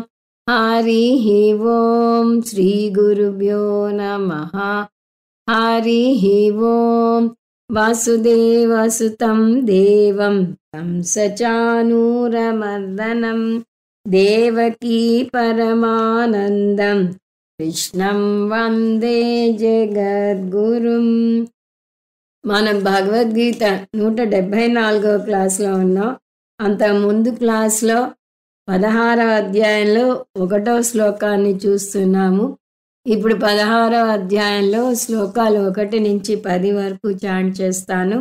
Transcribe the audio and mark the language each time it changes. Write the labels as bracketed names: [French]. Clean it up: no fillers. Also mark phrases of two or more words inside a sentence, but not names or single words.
[Sanskrit] हरिः ओं श्रीगुरुभ्यो नमः। हरिः ओं वासुदेवसुतं देवं कंसचानूरमर्दनं देवकी परमानन्दं कृष्णं వందే జగద్గురుం. [Telugu] మనం భగవద్గీత 174వ క్లాస్లో ఉన్నాం. అంతకుముందు క్లాస్లో 16వ అధ్యాయంలో 1వ శ్లోకాన్ని చూస్తున్నాము. ఇప్పుడు 16వ అధ్యాయంలో శ్లోకాలు 1 నుంచి 10 వరకు చాంట్ చేస్తాను.